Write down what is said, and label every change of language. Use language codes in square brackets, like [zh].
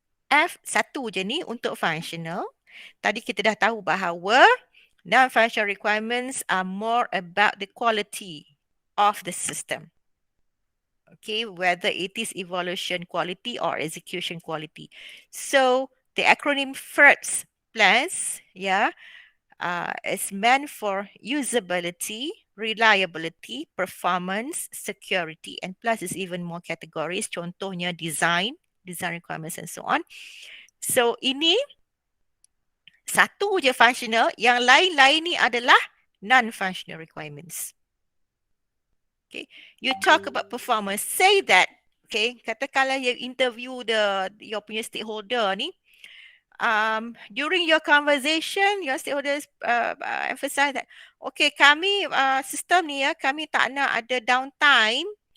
[ms] F satu je ni untuk functional. Tadi kita dah tahu bahawa [en] non-functional requirements are more about the quality of the system. Okay, whether it is evolution quality or execution quality. So the acronym FIRST plus, yeah, is meant for usability, reliability, performance, security, and plus is even more categories. Contohnya design requirements, and so on. [ms] So ini satu je functional, yang lain-lain ni adalah non-functional requirements. [en] Okay, you talk about performance. Say that, okay, [ms] katakanlah [en] you interview your punya stakeholder ni. During your conversation, your stakeholders emphasize that, okay, [ms] kami sistem ni ya, kami tak nak ada downtime